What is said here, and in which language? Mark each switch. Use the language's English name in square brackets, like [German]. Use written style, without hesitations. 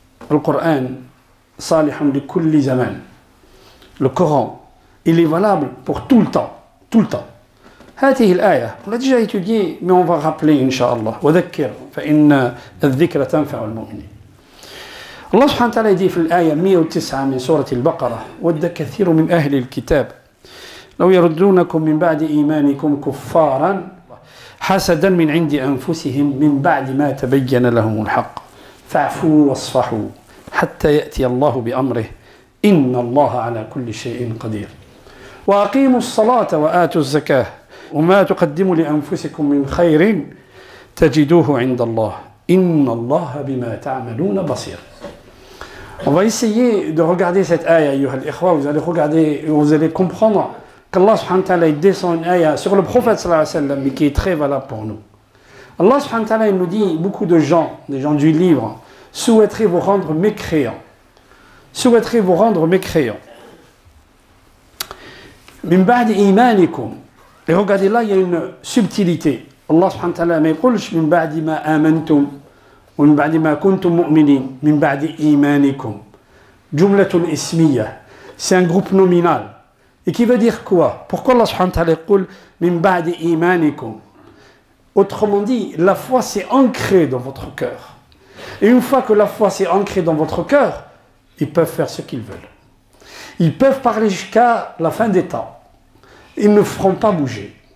[French] Le Coran, [Arabic] salihun li kulli zaman. [French] Le Coran, il est valable pour tout le temps. Tout le temps. [Arabic] هذه الآية, [French] on l'a déjà étudié, mais on va rappeler, Inch'Allah. [Arabic] وذكر فإن الذكر تنفع المؤمنين. الله سبحانه وتعالى يدي في الآية 109 من سورة البقرة ود كثير من أهل الكتاب لو يردونكم من بعد إيمانكم كفارا حسدا من عند أنفسهم من بعد ما تبين لهم الحق فاعفوا واصفحوا حتى يأتي الله بأمره إن الله على كل شيء قدير وأقيموا الصلاة وآتوا الزكاة وما تقدموا لأنفسكم من خير تجدوه عند الله إن الله بما تعملون بصير. [French] On va essayer de regarder cette ayah, [Arabic] ayyuha al-ikhwa, [French] vous allez regarder, vous allez comprendre qu'Allah subhanahu wa ta'ala descend une ayah sur le prophète sallallahu alayhi wa sallam, mais qui est très valable pour nous. Allah subhanahu wa ta'ala nous dit, beaucoup de gens, des gens du livre, souhaiteraient vous rendre mécréants. Souhaiteraient vous rendre mécréants. [Arabic] Min ba'di imanikum. [French] Et regardez là, il y a une subtilité. Allah subhanahu wa ta'ala ne dit [Arabic] min ba'di ma amantum. ومن بعد ما كنتم مؤمنين من بعد إيمانكم جملة اسمية. [French] C'est un groupe nominal et qui veut dire quoi? Pourquoi Allah subhanahu wa ta'ala [Arabic] يقول من بعد إيمانكم? [French] Autrement dit, la foi s'est ancrée dans votre cœur. Et une fois que la foi s'est ancrée dans votre cœur, ils peuvent faire ce qu'ils veulent. Ils peuvent parler jusqu'à la fin des temps. Ils ne feront pas bouger.